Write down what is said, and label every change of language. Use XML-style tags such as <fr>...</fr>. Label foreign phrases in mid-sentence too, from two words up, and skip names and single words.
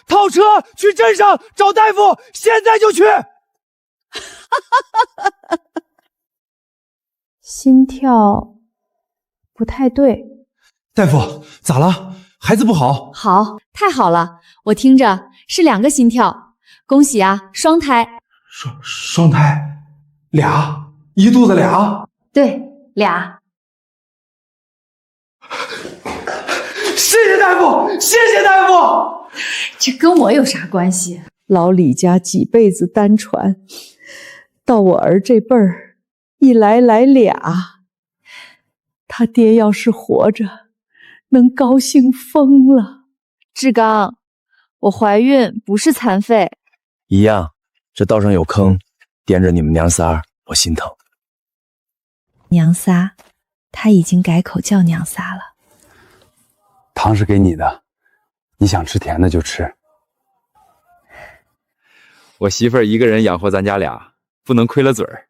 <zh>套車去鎮上找大夫，現在就去。心跳不太對。大夫，咋了？孩子不好？好，太好了，我聽着是2 個心跳，恭喜啊，雙胎。雙胎？2？一肚子2？對，2。謝謝大夫，謝謝大夫。這跟我有啥關係？老李家幾輩子單傳，到我兒這輩兒，一來倆。他爹要是活着，能高興瘋了。志剛，我懷孕不是殘廢。一樣，這道上有坑，掂着你們娘仨，我心疼。娘仨，他已經改口叫娘仨了。糖是給你的，你想吃甜的就吃。我媳婦兒一個人養活咱家倆，不能虧了嘴兒。</zh>